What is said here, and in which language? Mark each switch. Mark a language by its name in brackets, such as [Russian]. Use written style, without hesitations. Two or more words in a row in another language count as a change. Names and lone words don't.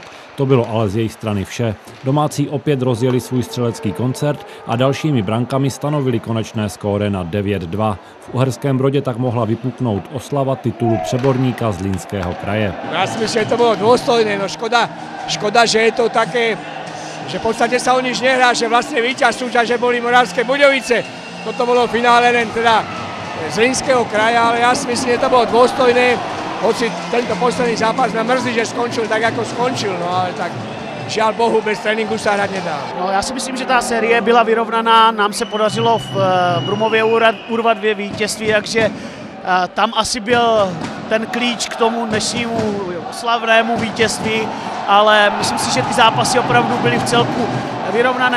[Czech] To bylo ale z jejich strany vše. Domácí opět rozjeli svůj střelecký koncert a dalšími brankami stanovili konečné skóre na 9-2. V Uherském Brodě tak mohla vypuknout oslava titulu přeborníka Zlínského kraje. [Slovak] Já si myslím, že to bylo dôstojné, no škoda, že je to také, že v podstate sa o nič nehrá, že vlastne víťaz súťaže boli Moravské Budějovice. Toto bolo finále len teda Zlínského kraja, ale ja si myslím, že to bolo dôstojné. Hoci tento posledný zápas na mrzí, že skončil tak, jako skončil, no ale tak žiaľ Bohu, bez tréninku sa hrať nedá. [Czech] No, já si myslím, že ta série byla vyrovnaná, nám se podařilo v Brumově urvat 2 vítězství, takže tam asi byl ten klíč k tomu dnešnímu slavnému vítězství, ale myslím si, že ty zápasy opravdu byly v celku vyrovnané.